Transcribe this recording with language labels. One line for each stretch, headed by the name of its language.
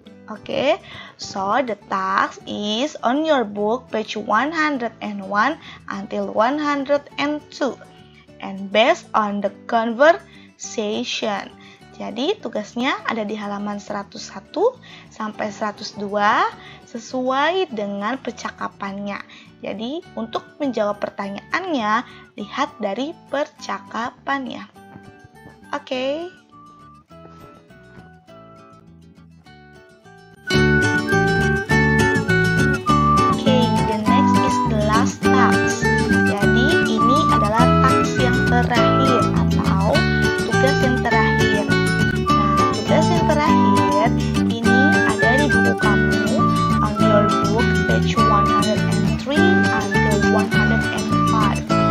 English: Oke, so the text is on your book page 101 until 102 and based on the conversation.
Indonesian: Jadi tugasnya ada di halaman 101 sampai 102 sesuai dengan percakapannya. Jadi untuk menjawab pertanyaannya, lihat dari percakapannya. Oke.
English: The next is the last task.
Indonesian: Jadi ini adalah task yang terakhir atau tugas yang terakhir. Nah, tugas yang terakhir ini ada di buku kamu
English: on your book page 103 until 105.